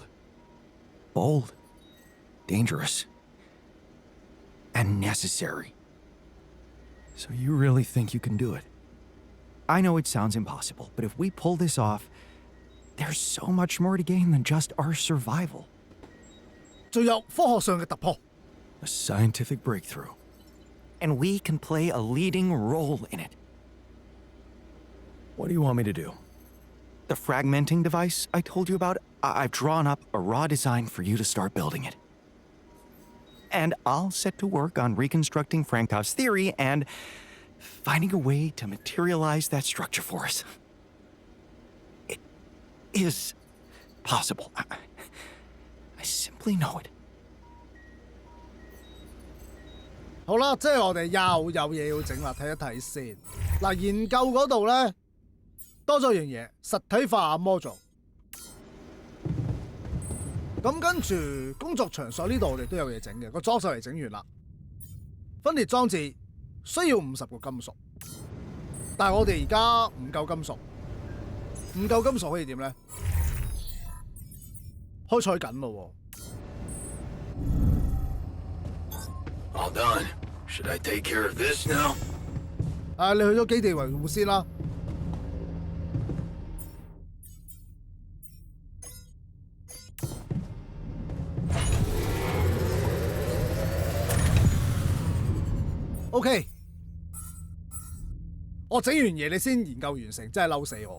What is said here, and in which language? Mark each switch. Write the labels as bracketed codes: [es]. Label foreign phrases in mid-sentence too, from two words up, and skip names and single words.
[en] Bold. Dangerous. And necessary. So you really think you can do it? I know it sounds impossible, but if we pull this off, there's so much more to gain than just our survival. [yue] 仲有科學上嘅突破。 [en] A scientific breakthrough. And we can play a leading role in it. What do you want me to do? The fragmenting device I told you about, I've drawn up a raw design for you to start building it. And I'll set to work on reconstructing Frankov's theory and finding a way to materialize that structure for us. It is possible. I simply know it. [yue] 好啦，即係我哋又有嘢要整啦，睇一睇先。嗱，研究嗰度咧多咗樣嘢，實體化 module。咁跟住工作場所呢度我哋都有嘢整嘅，個裝修嚟整完啦。分裂裝置需要50個金屬，但係我哋而家唔夠金屬，唔夠金屬可以點咧？開採緊咯喎。 [en] All done. Should I take care of this now? [yue] 你去咗基地維護先啦。OK， 我整完嘢你先研究完成，真係嬲死我。